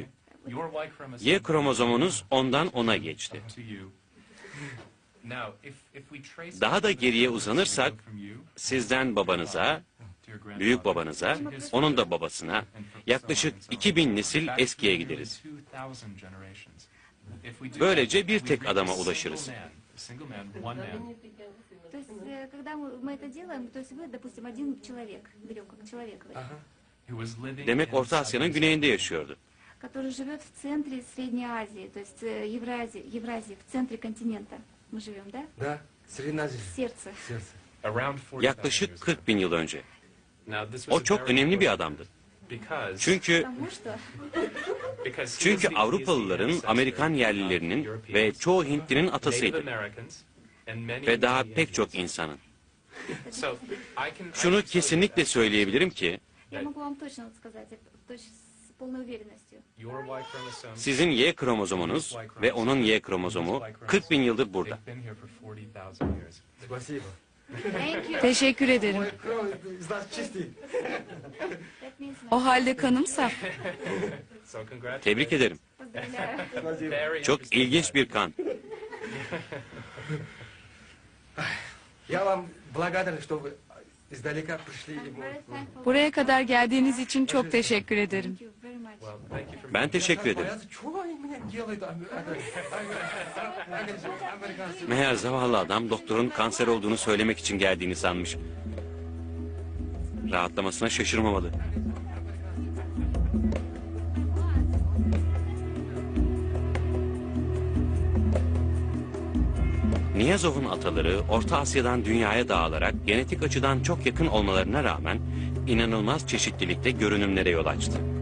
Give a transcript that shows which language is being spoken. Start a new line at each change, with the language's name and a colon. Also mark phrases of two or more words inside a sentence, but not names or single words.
Turkish: Y kromozomunuz ondan ona geçti. Daha da geriye uzanırsak, sizden babanıza, büyük babanıza, onun da babasına, yaklaşık 2000 nesil eskiye gideriz. Böylece bir tek adama ulaşırız.
Russian: То есть, когда мы это делаем, то есть вы, допустим, один человек, берем как человека,
Turkish: Demek Orta Asya'nın güneyinde yaşıyordu.
Russian: который живет в центре Средней Азии, то есть Евразии, в центре континента. Мы живем, да? Да, Среднеазия. В сердце. Сердце.
Turkish: Yaklaşık 40 bin yıl önce. O çok önemli bir adamdı. Çünkü
Russian: Потому что
Turkish: Çünkü Avrupalıların, Amerikan yerlilerinin ve çoğu Hintlinin atasıydı. Ve daha pek çok insanın. Şunu kesinlikle söyleyebilirim ki,
Russian: я могу вам точно сказать, это, то есть с полной уверенностью.
Turkish: sizin Y kromozomunuz ve onun Y kromozomu 40 bin yıldır burada.
Russian: Спасибо.
English: Thank you.
Turkish: Teşekkür ederim.
Russian: Кровь из нас чистый.
English: That means
Turkish: O halde kanım saf. Tebrik ederim.
Russian: поздравляю.
Turkish: Çok ilginç bir kan.
Russian: Я вам благодарен, что вы издалека пришли.
English: I'm very thankful.
Turkish: Buraya kadar geldiğiniz için çok teşekkür ederim. Thank you very much. Ben teşekkür ederim.
Russian: Чего они меня делают? Американцы.
Turkish: Meğer zavallı adam doktorun kanser olduğunu söylemek için geldiğini sanmış. Rahatlamasına şaşırmamalı. Niyazov'un ataları Orta Asya'dan dünyaya dağılarak genetik açıdan çok yakın olmalarına rağmen inanılmaz çeşitlilikte görünümlere yol açtı.